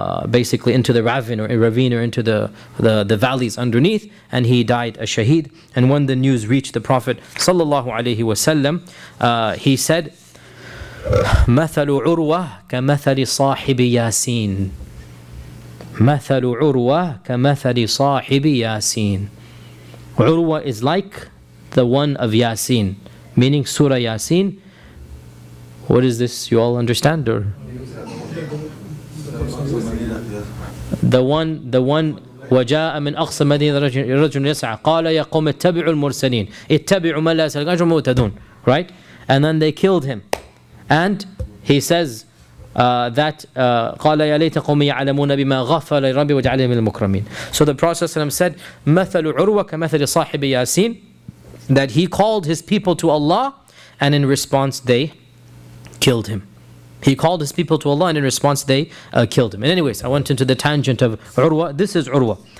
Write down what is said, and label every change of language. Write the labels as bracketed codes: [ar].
[en] basically into the ravine or into the valleys underneath, and he died a shaheed. And when the news reached the Prophet sallallahu alaihi wasallam, he said, [ar] مثل عروة كمثل صاحب ياسين. مثل عروة كمثل صاحب ياسين. [en] Urwa is like the one of Yasin, meaning Surah Yasin. What is this? You all understand? Or the one [ar] وجاء من أقصى مدينة رجل يسعى قال يا قوم اتبعوا المرسلين اتبعوا من لا يسألكم أجرا مهتدون. [en] Right? And then they killed him. And he says that [ar] قال يا ليت قومي يعلمون بما غفر ربي وجعلني من المكرمين. [en] So the Prophet said [ar] مثل عروة كمثل صاحب ياسين, [en] that he called his people to Allah, and in response they killed him. He called his people to Allah, and in response they killed him. And anyways, I went into the tangent of Urwa. This is Urwa.